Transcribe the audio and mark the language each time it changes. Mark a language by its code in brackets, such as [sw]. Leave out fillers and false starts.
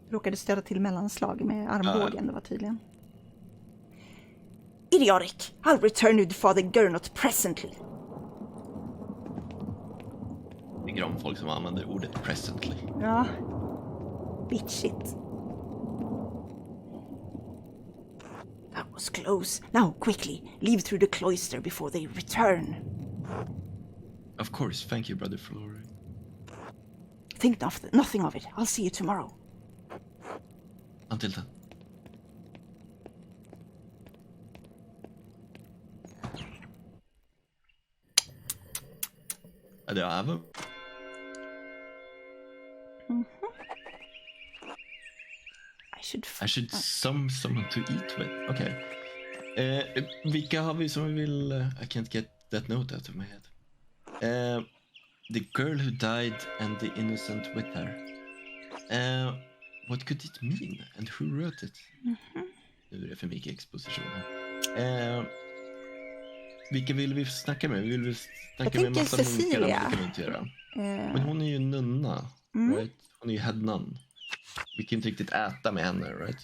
[sv] Råkade stöta till mellanslag med armbågen, det var tydligen. [en] Idiotic! I'll return with Father Gernot presently. [sv] Jag tycker om folk som använder ordet presently. Ja, bitchigt. [en] That was close. Now, quickly, leave through the cloister before they return. Of course, thank you, brother Florian. Think nothing of it. I'll see you tomorrow. Until then. [sv] Det är även. [en] I should someone to eat with. [sv] Okej. Vilka har vi som vi vill... [en] I can't get that note out of my head. The girl who died and the innocent with her. What could it mean? And who wrote it? [sv] Nu är det för mycket exposition här. Vilka vill vi snacka med? Vi vill väl snacka med massa munkar. Det kan vi inte göra. Men hon är ju nunna. Right? Hon är ju head nun. Vi kan inte riktigt äta med henne, right?